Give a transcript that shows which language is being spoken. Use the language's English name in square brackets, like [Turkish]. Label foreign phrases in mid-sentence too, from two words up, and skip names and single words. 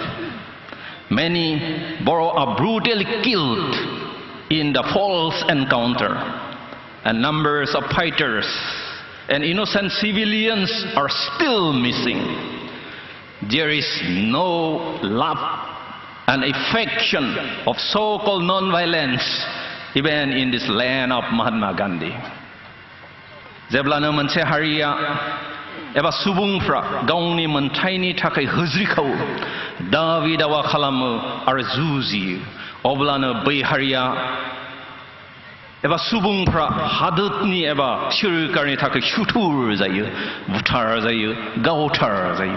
[English] Many Boro are brutally killed in the false encounter, and numbers of fighters and innocent civilians are still missing. There is no love and affection of so-called non-violence even in this land of Mahatma Gandhi. [Bodo] जेब्लानो मोनसे हारिया एबा सुबुंफ्रा गावनि मोनथायनि थाखाय होज्रिखावो, दाबि दावा खालामो आरो जुजियो, अब्लानो बै हारिया एबा सुबुंफ्रा हादोरनि एबा सोरखारनि थाखाय सुथुर जायो, बुथार जायो, गावथार जायो.